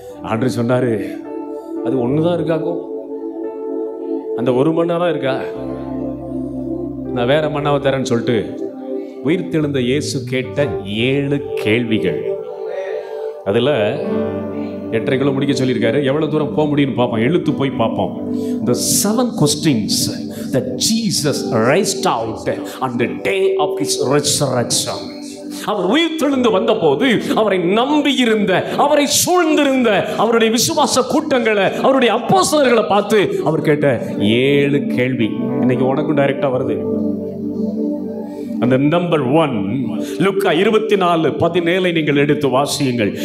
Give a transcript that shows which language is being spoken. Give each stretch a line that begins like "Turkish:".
Tamil: ஆண்டவர் சொன்னார், அது ஒன்று தான் இருக்காக்கும், அந்த ஒரு மண்ணா தான் இருக்கா, நான் வேற மண்ணாவை தரேன்னு சொல்லிட்டு உயிர்த்தெழுந்த இயேசு கேட்ட 7 கேள்விகள். அதில் 8:30 முடிக்க சொல்லியிருக்காரு. எவ்வளோ தூரம் போக முடியும்னு பார்ப்போம், எழுத்து போய் பார்ப்போம்.
English: The 7 questions that Jesus raised out on the day of his resurrection.
Tamil: அவர் உயிர்த்தெழுந்து வந்த போது அவரை நம்பி இருந்த, அவரை சூழ்ந்திருந்த அவருடைய விசுவாச கூட்டங்களை, அவருடைய அப்போஸ்தலர்களை பார்த்து அவர் கேட்ட 7 கேள்வி இன்னைக்கு உனக்கும் டைரக்டா வருது. அந்த நம்பர் 1, லூக்கா 24:17 நீங்கள் எடுத்து வாசியுங்கள்.